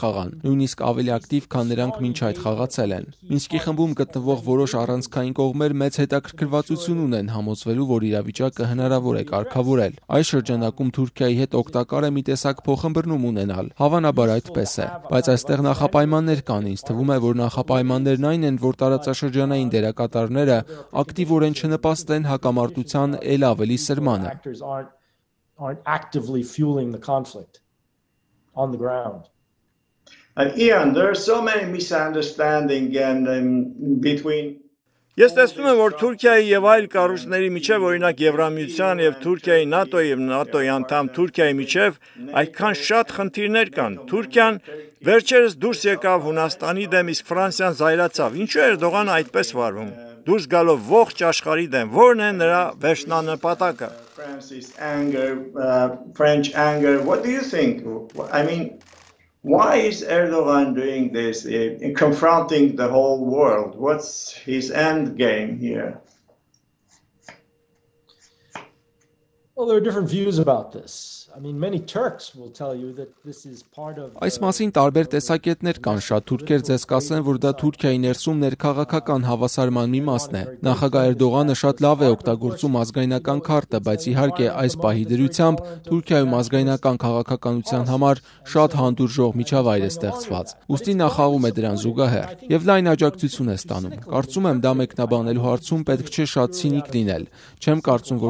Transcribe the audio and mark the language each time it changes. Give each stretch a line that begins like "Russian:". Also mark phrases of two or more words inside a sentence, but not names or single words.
Armenian: խաղան, նույնիսկ ավելի ակտիվ, քան նրանք մինչ այդ խաղացել են։ Մինսկի խմբում գտնվող որոշ առանցքային կողմեր մեծ հետաքրքրվածություն ունեն համոզվելու, որ իրավիճակը հնարավոր է կարգավորել։ Այս շրջանակում Թուրքիայի հետ օգտակար է մի տեսակ փոխըմբռնում ունենալ։ Հավանաբար այդպես է, բայց այստեղ նախապայմաններ կան։ Ինձ թվում է, որ նախապայմաններն այն են, որ տարածաշրջանային դերակատարները ակտիվորեն չնպաստեն հակամարտության ել ավելի սրմանը։
English: Ian, there are so many misunderstandings between.
Armenian: Ես տեսնում եմ, որ Թուրքիայի եւ այլ կառույցների միջև, օրինակ Եվրամիության եւ Թուրքիայի ՆԱՏՕ-ի եւ ՆԱՏՕ-ի անդամ Թուրքիայի միջև այդքան շատ խնդիրներ կան։ Թուրքիան վերջերս դուրս եկավ Հունաստանի դեմ, իսկ Ֆրանսիան զայրացավ։ Ինչու է Էրդողանը այդպես վարվում։ Դուրս գալով ողջ աշխարհի դեմ, որն է նրա վերջնանպատակը։
English: French anger. What do you think? I mean, why is Erdogan doing this, confronting the whole world? What's his end game here? Well, there are different views about this. I mean, many Turks will tell you that this is part of.
Armenian: Այս մասին տարբեր տեսակետներ կան, շատ թուրքեր ձեզ կասեն, որ դա Թուրքիայի ներսում ներքաղաքական հավասարման մի մասն է։ Նախագահ Էրդողանը շատ լավ է օգտագործում ազգայնական քարտը, բայց իհարկե այս պահի դրությամբ Թուրքիայում ազգայնական քաղաքականության համար շատ հանդուրժող միջավայր է ստեղծված։ Ուստի նա խաղում է դրան զուգահեռ եւ լայն աջակցություն է ստանում։ Կարծում եմ, դա մեկնաբանելու հարցում պետք չէ շատ ցինիկ լինել։ Չեմ կարծում, որ